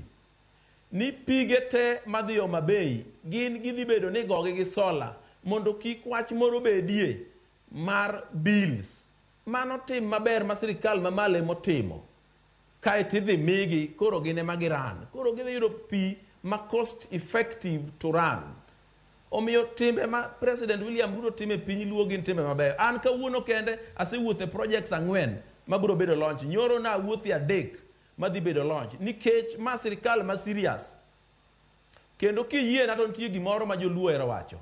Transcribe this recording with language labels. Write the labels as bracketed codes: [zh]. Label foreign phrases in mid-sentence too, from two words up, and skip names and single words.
[luo] Ni pige te madhi Homabay gin gidhi bedo ni gogi gi sola mondo kik wach moro bedie mar bills. Mano tim maber ma sirikal mamalo motimo. Kae tidhi migi koro gine magiran. Koro gidhi yudo pi ma [en] cost effective to run. [luo] Omiyo timbe ma President Wiliam Ruto time piny luo gin timbe maber. An kawuono kende asewuothe projects 4 mabiro bedo launch. Nyoro na wuothi 3 madhi bedo launch. Nikech ma sirikal ma serious. Kendo kiyie na to nitie gimoro ma joluo ero wacho.